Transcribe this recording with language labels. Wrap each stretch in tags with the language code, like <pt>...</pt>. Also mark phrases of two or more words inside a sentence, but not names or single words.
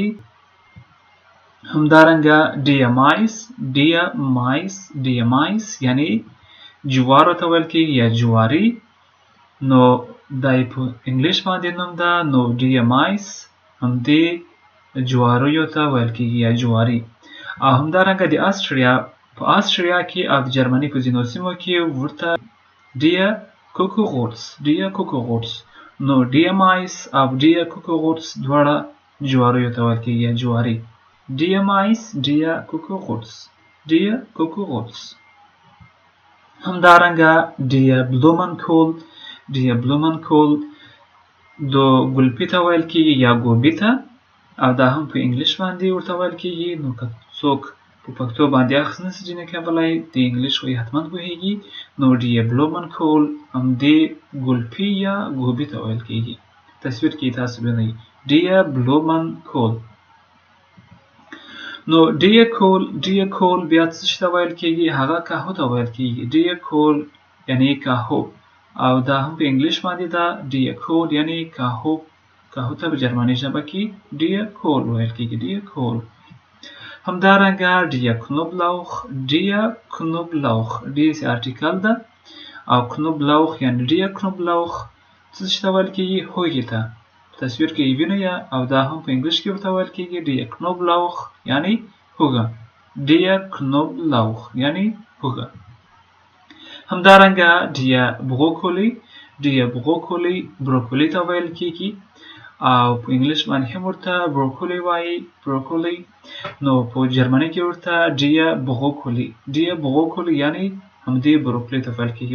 <ps>همدارنګه</ps> <de>die Mais</de> <ps>یعنی جوارو ته ویل کېږي یا جواری. نو دا یې په انګلیش باندې نوم ده. نو</ps> <de>die Mais</de> <ps>همدې جواریو ته ویل کېږي یا جواری. او همدارنګه د آسټریا په آسټریا کې او د جرمني په ځینو سیمو کې ورته</ps> <de>die Kuchenrutz.</de> <ps>نو</ps> <de>die Mais</de> <ps>او</ps> <de>die Kuchenrutz</de> <ps>دواړه جواریو ته ویل کېږي یا جواری.</ps> <de>die Mais die Kuchenrutz.</de> <ps>همدارنګه</ps> <de>die Blumenkohl</de> <ps>د ګلپي ته ویل کېږي یا ګوبي ته او دا هم په انګلیش باندې ورته ویل کېږي. نو که څوک په پښتو باندې اخذ نشي ځینې کولای د انګلیش خو یې حتما پوهیږي. نو</ps> <de>die Blumenkohl</de> <ps>همدې ګلپي یا ګوبي ته ویل کېږي. تصویر کې تاسو وینئ</ps> <de>die Blumenkohl.</de> <ps>نو</ps> <de>die Kohl</de> <ps>بیا څه شي ته ویل کېږي؟ هغه کاهو ته ویل کېږي.</ps> <de>die Kohl</de> <ps>یعنی کاهو او دا هم په انګلیش باندې ده.</ps> <de>die Kohl</de> <ps>یعنی کاهو ته په جرمني ژبه کې</ps> <de>die Kohl</de> <ps>ویل کېږي</ps> <de>die Kohl.</de> <ps>همدارنګه</ps> <de>die Knoblauch die</de> <ps>ارټیکل ده او Knoblauch یعنی</ps> <de>die Knoblauch</de> <ps>څه شي ته ویل کېږي؟ هوږې ته. تصویر کې وینئ او دا هم په انګلیش کې ورته ویل کېږي</ps> <de>die Knoblauch</de> <ps>یعنی هوږه.</ps> <de>der Knoblauch</de> <ps>یعنی هوږه. همدارنګه</ps> <de>der Brokkoli</de> <ps>بروکولی ته ویل کیږي او په انګلیش باندې هم ورته بروکولی وایي بروکولی. نو په جرمني کې ورته</ps> <de>der Brokkoli</de> <ps>یعنی همدې بروکولی ته ویل کیږي.</ps>